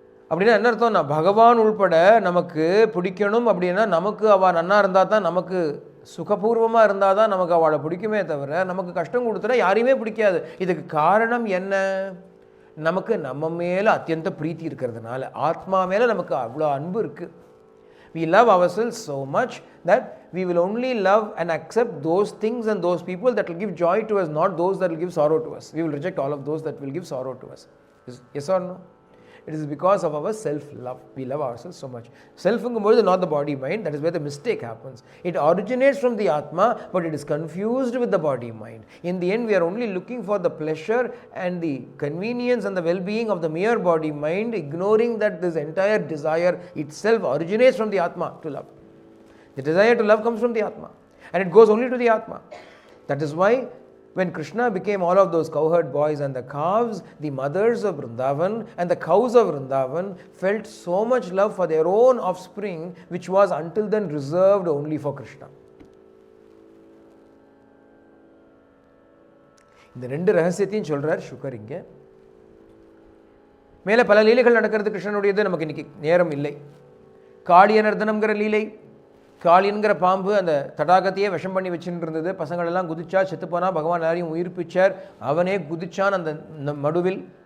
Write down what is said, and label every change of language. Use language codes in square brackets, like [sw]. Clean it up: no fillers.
[ta] அப்படின்னா என்ன அர்த்தம்? நான் பகவான் உள்பட நமக்கு பிடிக்கணும் அப்படின்னா நமக்கு அவள் நன்னா இருந்தால் தான், நமக்கு சுகபூர்வமாக இருந்தால் தான் நமக்கு அவளை பிடிக்குமே தவிர நமக்கு கஷ்டம் கொடுத்துட்டா யாரையுமே பிடிக்காது. இதுக்கு காரணம் என்ன? நமக்கு நம்ம மேலே அத்தியந்த பிரீத்தி இருக்கிறதுனால, ஆத்மா மேலே நமக்கு அவ்வளோ அன்பு இருக்குது. [en] We love ourselves so much that we will only love and accept those things and those people that will give joy to us, not those that will give sorrow to us. We will reject all of those that will give sorrow to us. Yes or no? It is because of our self-love. We love ourselves so much. Self-ங்கும்போது not the body mind. That is where the mistake happens. It originates from the Atma, but it is confused with the body mind. In the end, we are only looking for the pleasure and the convenience and the well-being of the mere body mind, ignoring that this entire desire itself originates from the Atma to love. The desire to love comes from the Atma, and it goes only to the Atma. That is why when Krishna became all of those cowherd boys and the calves, the mothers of Vrindavan and the cows of Vrindavan felt so much love for their own offspring, which was until then reserved only for Krishna. [ta] இந்த ரெண்டு ரகசியத்தையும் சொல்றார் sugar. இங்கே மேலே பல லீலைகள் நடக்கிறது கிருஷ்ணனுடையது, நமக்கு இன்னைக்கு நேரம் இல்லை. காளிய நர்தனம்ங்கிற லீலை, காளியன்கிற பாம்பு அந்த தடாகத்தையே விஷம் பண்ணி வச்சுட்டு இருந்தது. பசங்களெல்லாம் குதிச்சா, செத்துப்போனா, பகவான் எல்லாரையும் உயிர்ப்பிச்சார். அவனே குதிச்சான் அந்த மடுவில்.